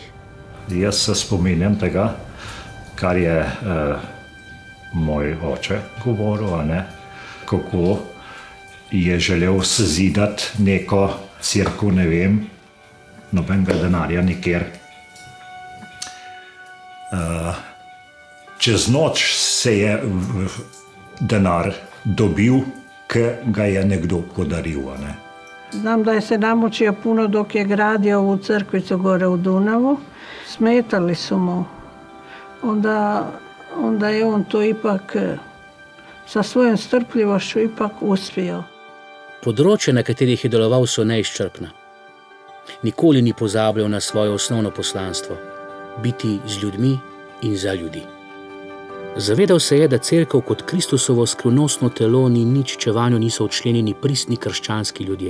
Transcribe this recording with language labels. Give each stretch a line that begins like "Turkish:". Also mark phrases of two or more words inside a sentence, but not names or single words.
Slovenian: Jaz se spominjam tega, kar je moj oče govoril, kako je želel sezidati neko cerkev, ne vem, nobenega denarja nikjer. Čez noč se je denar dobil, ki ga je nekdo podaril.
Croatian: Znam da je se namučio puno dok je gradio ovu crkvicu gore u Dunavu. Smetali su mu. Onda je on to ipak sa svojom strpljivošću ipak uspio.
Slovenian: Področja, na katerih je deloval, so neizčrpna. Nikoli ni pozabljal na svoje osnovno poslanstvo, biti z ljudmi in za ljudi. Zavedal se je, da cerkev kot Kristusovo skrivnostno telo ni nič, če vanjo niso včlenjeni pristni krščanski ljudje.